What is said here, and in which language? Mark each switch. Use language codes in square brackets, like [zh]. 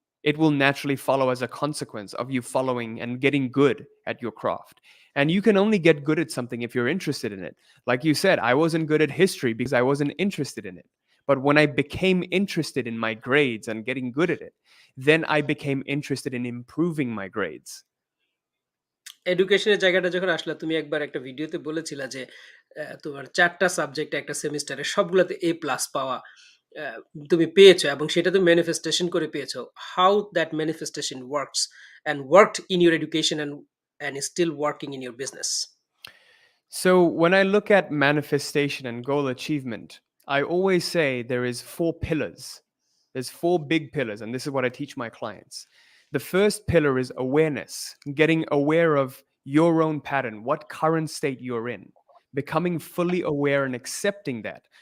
[en] It will naturally follow as a consequence of you following and getting good at your craft. And you can only get good at something if you're interested in it. Like you said, I wasn't good at history because I wasn't interested in it. But when I became interested in my grades and getting good at it, then I became interested in improving my grades. [bn] এডুকেশনের জায়গাটা যখন আসলা, তুমি একবার একটা ভিডিওতে বলেছিলা যে তোমার ৪ টা সাবজেক্টে একটা সেমিস্টারে সবগুলাতে A+ পাওয়া আ তুমি পেয়েছো এবং সেটা তুমি ম্যানিফেস্টেশন করে পেয়েছো। [en] How that manifestation works and worked in your education and still working in your business? So when I look at manifestation and goal achievement, I always say there is four pillars. There's four big pillars, and this is what I teach my clients. The first pillar is awareness, getting aware of your own pattern, what current state you're in, becoming fully aware and accepting that.